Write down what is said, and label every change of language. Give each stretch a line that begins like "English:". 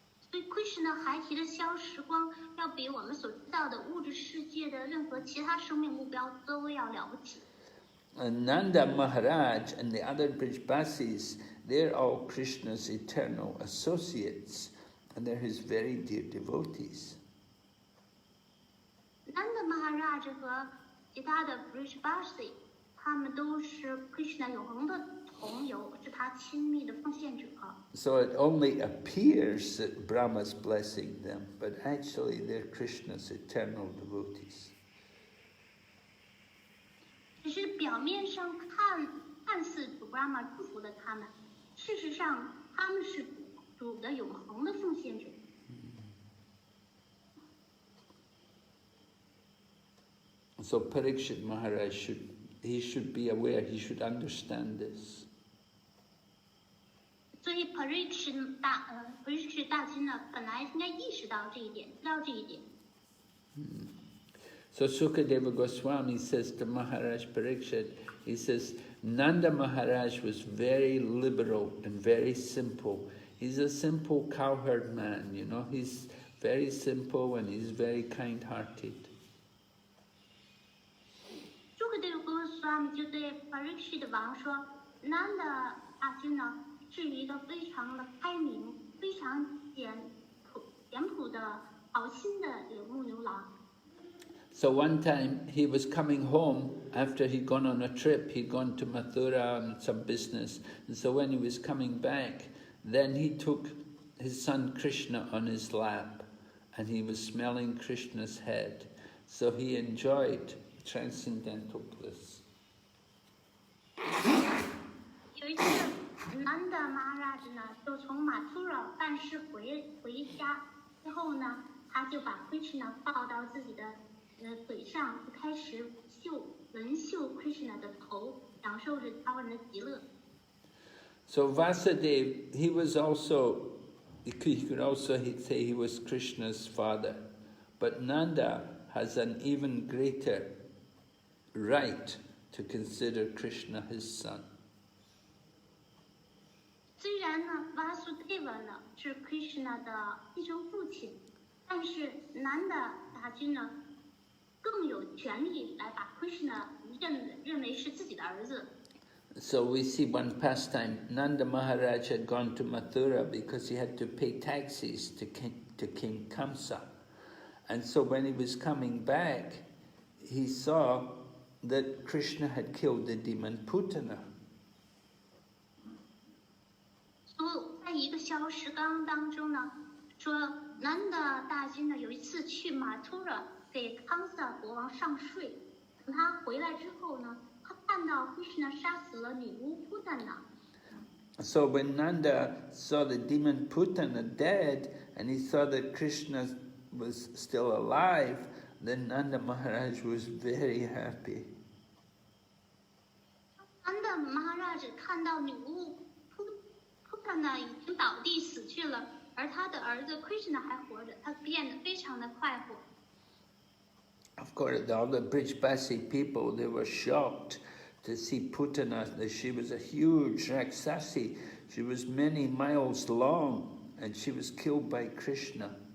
Chinese: 所以 Krishna 孩提的消时光要比我们所知道的物质世界的任何其他生命目标都要了不起。
English: And Nanda Maharaj and the other Brijbasis, they're all Krishna's eternal associates, and they're his very dear devotees.
Chinese: Nanda Maharaj 和其他的 Brijbasi， 他们都是 Krishna 永恒的同游，是他亲密的奉献者。
English: So it only appears that Brahma's blessing them, but actually they're Krishna's eternal devotees.
Chinese: 只是表面上看似主 Brahma 祝福了他们，事实上他们是主的永恒的奉献者。
English: So Parikshit Maharaj he should be aware, he should understand this.
Chinese: 所以 Parikshit 大君呢，本来应该意识到这一点，知道这一点。
English: So Sukadeva Goswami says to Maharaj Parikshit, he says, Nanda Maharaj was very liberal and very simple. He's a simple cowherd man, you know, he's very simple and he's very kind-hearted.
Chinese: Sukadeva Goswami 就对 Parikshit 王说 ，Nanda 大君呢是一个非常的开明、非常简朴的好心的牧牛郎。
English: So one time he was coming home after he'd gone on a trip, he'd gone to Mathura on some business. And so when he was coming back, then he took his son Krishna on his lap and he was smelling Krishna's head. So he enjoyed transcendental bliss.
Chinese: 有一次 Nanda Maharaj 呢就从 Mathura 办事回家之后呢，他就把 Krishna 抱到自己的腿上，就开始闻嗅 Krishna 的头，享受着他们的极乐。
English: So Vasudeva, he was also, you could also say he was Krishna's father. But Nanda has an even greater right to consider Krishna his son.
Chinese: 虽然呢 Vasudeva 呢是 Krishna 的继承父亲，但是 Nanda 大君呢更有权利来把 Krishna 认为是自己的儿子。
English: So we see one pastime, Nanda Maharaj had gone to Mathura because he had to pay taxes to King Kamsa. And so when he was coming back, he saw that Krishna had killed the demon Putana.
Chinese: 在一个小石纲当中呢，说 Nanda 大君呢有一次去 Mathura 给康萨国王上税，等他回来之后呢，他看到 Krishna 杀死了女巫 Putana。
English: So when Nanda saw the demon Putana dead, and he saw that Krishna was still alive, then Nanda Maharaj was very happy.
Chinese: Nanda Maharaj 看到女巫 Putana 已经倒地死去了，而他的儿子 Krishna 还活着，他变得非常的快活。
English: Of course, all the Brijbasi people, they were shocked to see Putana. She was a huge Rakshasi. She was many miles long, and she was killed by Krishna.